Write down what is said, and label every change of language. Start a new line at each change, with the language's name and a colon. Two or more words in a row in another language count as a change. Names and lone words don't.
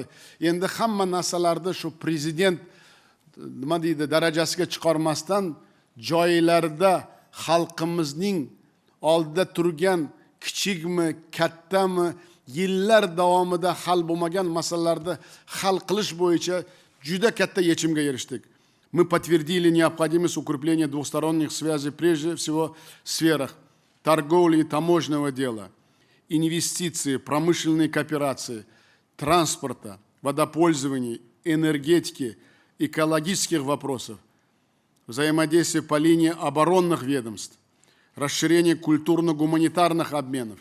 Uzbek: Endi hamma narsalarni shu prezident nima deydi, darajasiga chiqarmasdan joylarda xalqimizning oldida turgan kichikmi, kattami, yillar davomida hal bo'lmagan masalalarni hal qilish bo'yicha juda katta yechimga erishdik.
Russian: Мы подтвердили необходимость укрепления двусторонних связей прежде всего в сферах торговли и таможенного дела, инвестиций, промышленной кооперации, транспорта, водопользования, энергетики, экологических вопросов, взаимодействия по линии оборонных ведомств, расширение культурно-гуманитарных обменов.